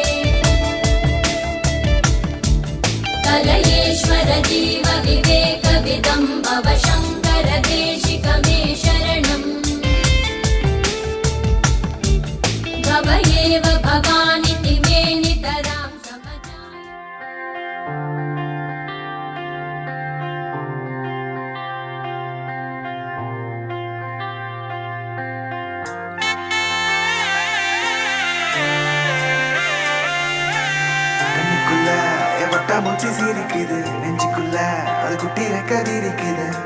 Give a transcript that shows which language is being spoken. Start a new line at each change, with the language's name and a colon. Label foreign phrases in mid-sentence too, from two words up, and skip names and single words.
Sanskrit: कलयेश्वर जीव विवेकविदं भव शङ्कर देशिकमे शरणम् भव एव भवानिति मे नितरां समजाय
Tamil: கண்ணுக்குள்ள என் வட்டாமூச்சி சிரிக்குது நெஞ்சுக்குள்ள அது குட்டி ரெக்க விரிக்குது